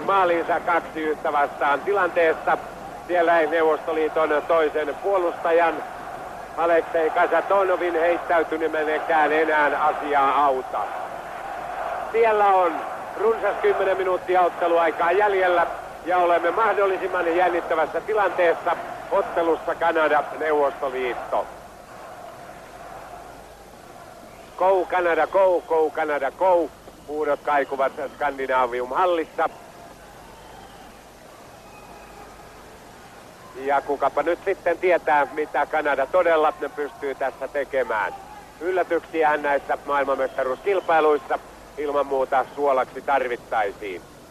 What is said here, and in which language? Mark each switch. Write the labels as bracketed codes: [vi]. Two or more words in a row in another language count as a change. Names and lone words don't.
[fi] maalinsa 2-1 vastaan tilanteessa. Siellä ei Neuvostoliiton toisen puolustajan Aleksei Kasatonovin heittäytynemenkään enää asiaa auta. Siellä on runsas 10 minuuttia otteluaikaa jäljellä ja olemme mahdollisimman jännittävässä tilanteessa ottelussa Kanada-Neuvostoliitto. [en] Go Canada, go, go Canada, go. [fi] Huudot kaikuvat Scandinavium-hallissa. Ja kukapa nyt sitten tietää, mitä Kanada todella pystyy tässä tekemään. Yllätyksiähän näissä maailmanmestaruuskilpailuissa ilman muuta suolaksi tarvittaisiin.